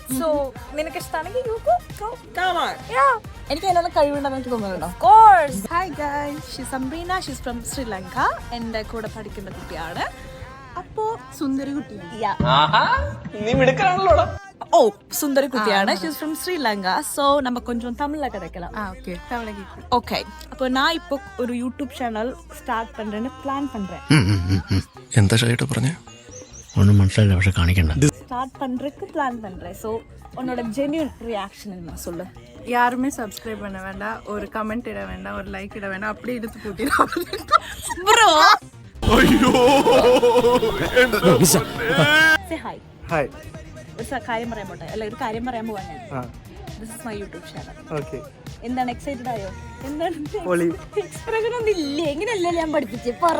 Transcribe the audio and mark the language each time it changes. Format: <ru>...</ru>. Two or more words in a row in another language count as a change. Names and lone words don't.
<ml>സോ നിനക്ക് ഇഷ്ടമാണെങ്കിൽ എനിക്ക് അതിനുള്ള കഴിവുണ്ടെന്ന് എനിക്ക് തോന്നുന്നുണ്ടോ?</ml> <en>Course. Hi guys, she's Sambreena, she's from Sri Lanka.</en> <ml>എൻ്റെ കൂടെ പഠിക്കുന്ന കുട്ടിയാണ്. അപ്പോ സുന്ദരി കുട്ടിയാണ്. ഓ, സുന്ദരി കുട്ടിയാണ്.</ml> <en>She's from Sri Lanka.</en> <ta>സോ நம்ம கொஞ்சம் தமிழ்ல கிடைக்கலாம். ஓகே, அப்போ நான் இப்போ ஒரு</ta> <en>YouTube channel start</en> <ta>பண்றேன்னு பிளான் பண்றேன்.</ta> <ml>എന്താ ഷൈട്ട് പറഞ്ഞേ? ഒന്നും മനസ്സിലായില്ല, പക്ഷെ കാണിക്കണ്ട.</ml> <ta>ஸ்டார்ட் பண்றதுக்கு பிளான் பண்றேன். சோ உன்னோட</ta> <en>genuine reaction</en> <ta>என்ன சொல்லு. யாருமே சப்ஸ்கிரைப் பண்ண வேண்டாம், ஒரு கமெண்ட் இட வேண்டாம், ஒரு லைக் இட வேண்டாம், அப்படியே எடுத்து போட்டிடலாம் ப்ரோ.</ta> <ml>അയ്യോ</ml> <en>Say hi.</en> <ml>ഹായ്. ഒരു കാര്യം പറയാൻ പോട്ടെ, അല്ല ഒരു കാര്യം പറയാൻ പോവാ ഞാൻ.</ml> <en>This is my YouTube channel.</en> <ml>ഓക്കേ. എന്താണ് എക്സൈറ്റഡ് ആയോ? എന്താണ് പൊളി. എക്സ്പ്രഷൻ ഒന്നും ഇല്ലേ? എങ്ങനെയല്ലേ ഞാൻ പഠിപ്പിച്ചേ പറ.</ml>